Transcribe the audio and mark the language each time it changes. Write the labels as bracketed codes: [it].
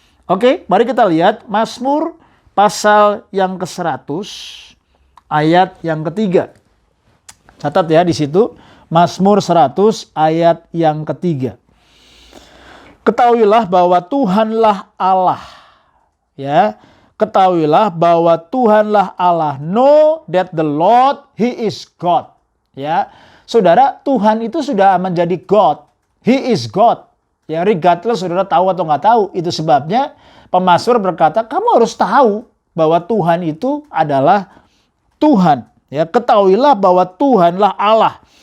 [id] Oke, mari kita lihat Mazmur pasal yang ke-100 ayat yang ketiga. Catat ya di situ, Mazmur 100 ayat yang ketiga. Ketahuilah bahwa Tuhanlah Allah. Ya, ketahuilah bahwa Tuhanlah Allah. [en] Know that the Lord, He is God. [id] Ya, saudara, Tuhan itu sudah menjadi God. [en] He is God. [id] Ya, regardless saudara tahu atau nggak tahu. Itu sebabnya pemazmur berkata, kamu harus tahu bahwa Tuhan itu adalah Tuhan. Ya, ketahuilah bahwa Tuhanlah Allah.